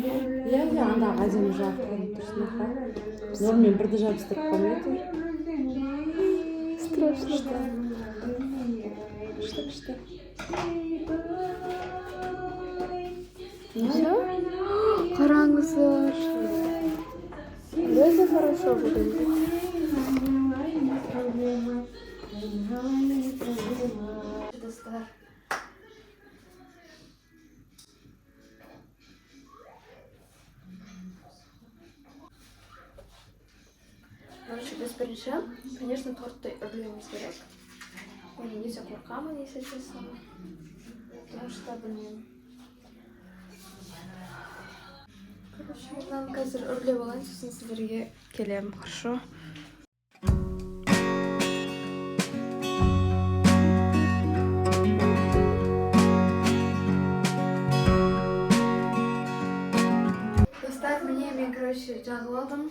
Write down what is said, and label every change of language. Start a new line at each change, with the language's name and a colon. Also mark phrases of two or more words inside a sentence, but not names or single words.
Kazakh: Анда әдемі жақтан тұрсың. Нормен бірді жабыстырып қоймайды.
Russian: Страшно.
Kazakh: Күшті.
Russian: Все?
Kazakh: Қараңыздар. Өте
Russian: хорошо выглядит.
Kazakh: Короче, без бірінші, конечно, тортты үрлеуіміз керек. Мен өте қорқамын,
Russian: если честно. Потому что, блин.
Kazakh: Короче, мен қазір үрлеп алайын, сосын сіздерге келемін, хорошо? Достар, мен, короче, жағып алдым.